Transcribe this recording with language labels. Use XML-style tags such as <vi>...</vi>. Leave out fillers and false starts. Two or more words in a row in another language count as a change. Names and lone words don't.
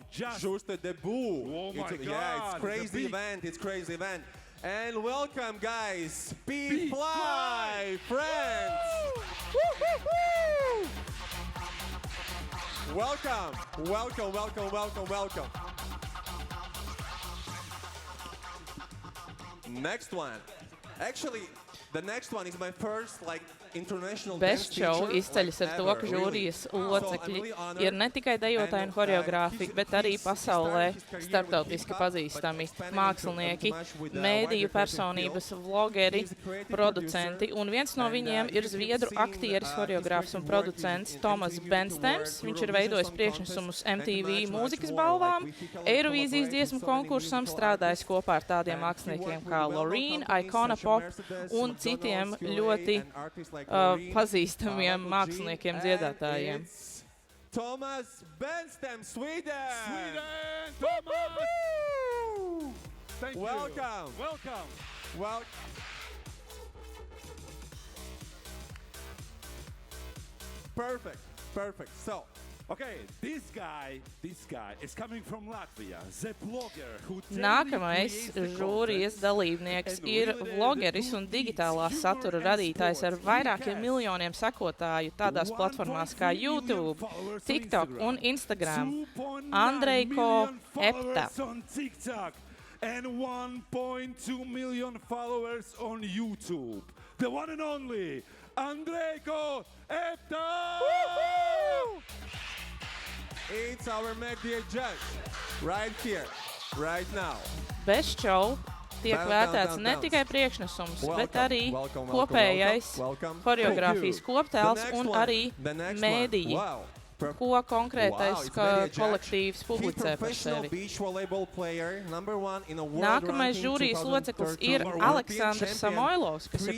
<en>Just the debut. Oh my God. Yeah, it's crazy event. And welcome, guys, P-Fly, friends. Welcome. Next one. Actually, the next one is my first, international dance Best show teacher,</en> <lv>izceļas ar to, ka</lv> <en>ever,</en> <lv>žūrijas</lv> <en>really.</en> <lv>locekļi</lv> <en>So I'm really honored</en> <lv>ir ne tikai dejotāji un choreogrāfi, bet arī pasaulē starptautiski pazīstami mākslinieki, mēdīju personības, vlogeri, producenti. Un viens no viņiem ir zviedru aktieris, choreogrāfs un producents Tomas Benstems. Viņš ir veidojis priekšnesumus MTV mūzikas balvām, Eirovīzijas dziesmu konkursam, strādājis kopā ar tādiem māksliniekiem kā Loreen, Icona Pop un citiem ļoti pazīstamiem māksliniekiem dziedātājiem. Tomas Benstem,</lv> <en>Sweden! Thomas! Thank you. Welcome. Perfect. So, okay, this guy is coming from Latvia. The blogger who</en> <lv>Nākamais žūrijas dalībnieks ir vlogeris un digitālā satura radītājs ar vairākiem miljoniem sekotāju tādās platformās kā YouTube, TikTok un Instagram. Andrejko Epta.</lv> <en>And 1.2 million followers on YouTube. The one and only Andrejko Epta! it's our media judge. Right here, right now. Best show tiek Bounce,</en> <lv>vērtēts</lv> <en>bounce,</en> <lv>ne</lv> <en>bounce.</en> <lv>tikai priekšnesums, bet</lv> <en>Welcome,</en> <lv>arī</lv> <en>welcome,</en> <lv>kopējais</lv> <en>welcome.</en> <lv>horeogrāfijas</lv> <en>Thank you.</en> <lv>koptēls</lv> <en>The next</en> <lv>un</lv> <en>one,</en> <lv>arī</lv> <en>the next</en> <lv>mēdīji,</lv> <en>one. Wow.</en> <lv>ko konkrētais</lv> <en>Wow, it's media judge.</en> <lv>kolektīvs publicē</lv> <en>He's</en> <lv>par</lv> <en>professional</en> <lv>sevi.</lv> <en>beach volleyball player, #1 in a world</en> <lv>Nākamais</lv> <en>ranking</en> <lv>žūrijas loceklis</lv> <en>2013.</en> <lv>ir</lv> <en>European</en> <lv>Aleksandrs</lv> <en>champion,</en> <lv>Samoilovs, kas ir</lv>